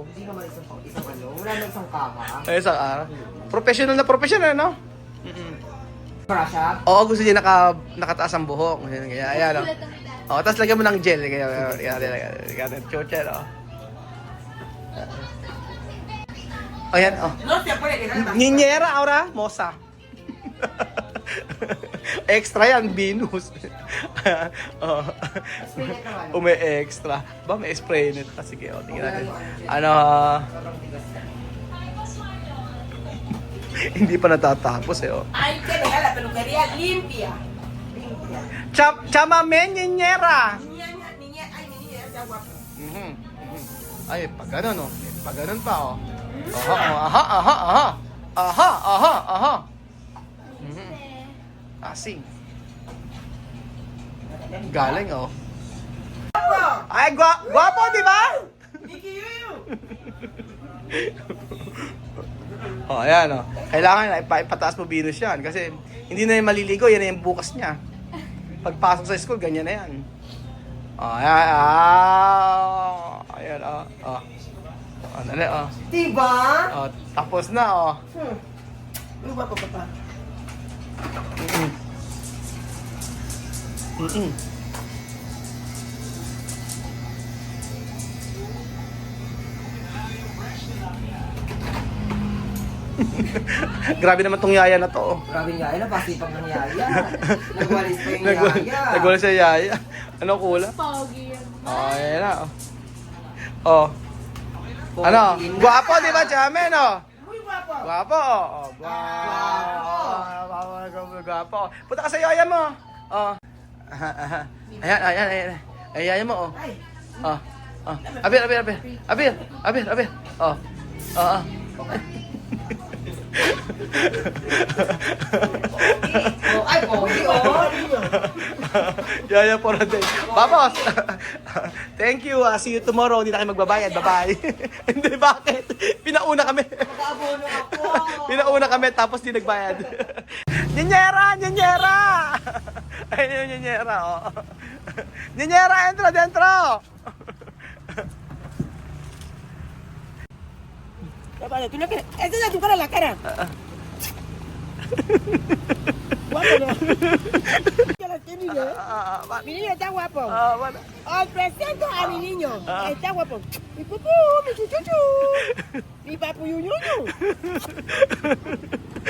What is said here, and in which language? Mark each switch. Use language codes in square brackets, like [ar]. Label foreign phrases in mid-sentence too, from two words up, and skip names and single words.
[tl] Hindi naman isang ano. Wala na isang kama. Ay, isang araw. Professional na professional, no? [en] Brush up. [tl] Oo, gusto niya nakataas ang buhok. Kaya, ayan, no? Oo, tapos lagyan mo ng gel. Kaya, chochel, oh. Ayan, oh. [es] No se puede quedar más. Niñera, ahora, moza. [tl] Extra yan, [es] Venus. [tl] Oh. Spray net naman. Umi-extra. Ba, may spray net pa. Sige, o, tingnan natin. Ano, Sobrang tigas na. hindi pa natatapos eh, oh. [es] Hay que dejar la peluquería limpia. Limpia. Chamamen, niñera. Niña, ay, mi niña, está guapa. [tl] Mhm. Ay, pag ganun, oh. Pag ganun pa, oh. Aha. Mhm. Asing. Galing, oh. Ay, guwapo, di ba? Mickey Yuyu. Oh, ayan, oh. Kailangan ipataas mo Venus yan kasi hindi na yung maliligo, yan na yung bukas niya. Pagpasok sa school, ganyan na yan. Oh, ayan, ayan, oh. Oh, nali, oh. Diba? Oh, tapos na, oh. [es] Muy guapo, papá. [tl] Mm-mm. Grabe naman tong yaya na to, oh. Grabe nga yun. Napasipag ng yaya. Nagwalis pa yung yaya. Nagwala sa yaya. Ano kula? Pogi. Oh, ayan na, oh. Oh. Ano? Guwapo, di ba, Chamen, oh? [es] Muy guapo. [tl] Guwapo, oh. Guwapo. Punta ka sa yaya mo. Oh. Ayan. Ay, yaya mo, oh. Oh. Oh. Abir. Oh. Oh. Ay, pogi, oh. Yaya po natin. [es] Vamos! [en] Thank you. See you tomorrow. [tl] Hindi na kayo magbabayad. Bye-bye. Hindi, bakit? Pinauna kami. Mag-aabono ako. Pinauna kami tapos di nagbayad. Ninyera! Ayun yung ninyera, oh. Ninyera, [es] entro, dentro! Papá, tú no quieres. Esa es tu cara, la cara. Guapo, ¿no? Ya la tiene, niño. Mi niño está guapo. Os presento a mi niño. Está guapo. Mi pupú, mi chuchuchu. Mi papu yuñuñu.